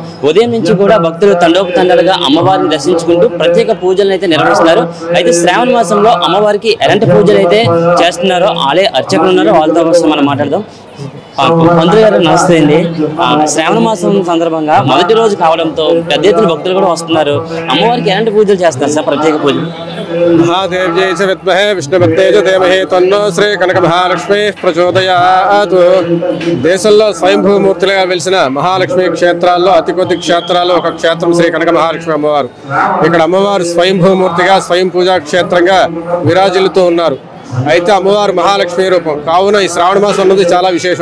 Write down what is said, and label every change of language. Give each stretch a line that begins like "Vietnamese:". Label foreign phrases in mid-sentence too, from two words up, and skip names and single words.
Telugu: ఉదయం నుంచి కూడా భక్తులు తండోపతండాలుగా అమ్మవారిని దర్శించుకుంటూ ప్రత్యేక పూజలను అయితే నిర్వహిస్తున్నారు. అయితే శ్రావణ మాసంలో అమ్మవారికి ఎలాంటి పూజలు అయితే చేస్తున్నారో ఆలయ అర్చకులు ఉన్నారో వాళ్ళతో కోసం మనం మాట్లాడదాం. మంత్రి గారు నమస్తే అండి. శ్రావణ మాసం సందర్భంగా మొదటి రోజు కావడంతో పెద్ద ఎత్తున భక్తులు కూడా వస్తున్నారు. అమ్మవారికి ఎలాంటి పూజలు చేస్తారు సార్? ప్రత్యేక పూజలు
Sanskrit: महादेव्यै च विद्महे विष्णुपत्न्यै च धीमहि तन्नो శ్రీ కనక మహాలక్ష్మి ప్రచోదయాత్.
Telugu: దేశంలో స్వయంభూమూర్తిగా వెలిసిన మహాలక్ష్మి క్షేత్రాల్లో అతి కొద్ది క్షేత్రాల్లో ఒక క్షేత్రం శ్రీ కనక మహాలక్ష్మి అమ్మవారు. ఇక్కడ అమ్మవారు స్వయంభూమూర్తిగా స్వయం పూజా క్షేత్రంగా విరాజిల్లుతూ ఉన్నారు. అయితే అమ్మవారు మహాలక్ష్మి రూపం కావున ఈ శ్రావణ మాసం అన్నది చాలా విశేషం.